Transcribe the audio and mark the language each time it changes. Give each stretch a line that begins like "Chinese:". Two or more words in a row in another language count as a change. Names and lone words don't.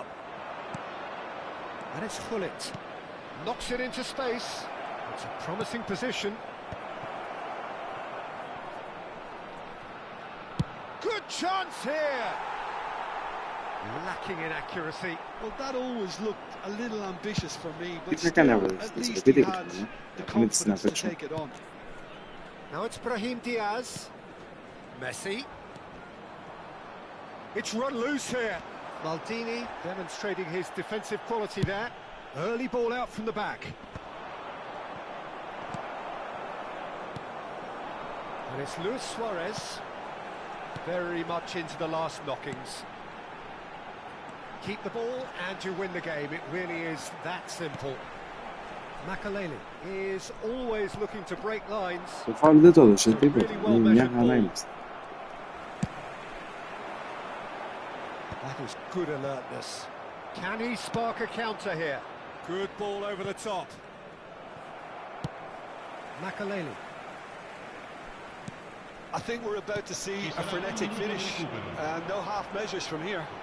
English: And it's Gullit. Knocks it into space. It's a promising position. Good chance here. Lacking in accuracy. Well, that always looked a little ambitious for me,
Greek: Τι
English: but
Greek: θα κάνει
English: still,
Greek: αύριο
English: at
Greek: στην
English: least he
Greek: Πείτε
English: had
Greek: και
English: the
Greek: θα πούμε τι να
English: confidence to
Greek: παίξω.
English: take it on. Now it's Brahim Diaz. Messi. It's run loose here. Maldini demonstrating his defensive quality there. Early ball out from the back. And it's Luis Suarez. Very much into the last knockings. Keep the ball and you win the game. It really is that simple. Makaleli is always looking to break lines.
Greek: Το φάουλ δεν το έδωσε τίποτα. Μια χαρά είμαστε.
English: That is good alertness. Can he spark a counter here? Good ball over the top. Makaleli. I think we're about to see a frenetic finish, and no half measures from here.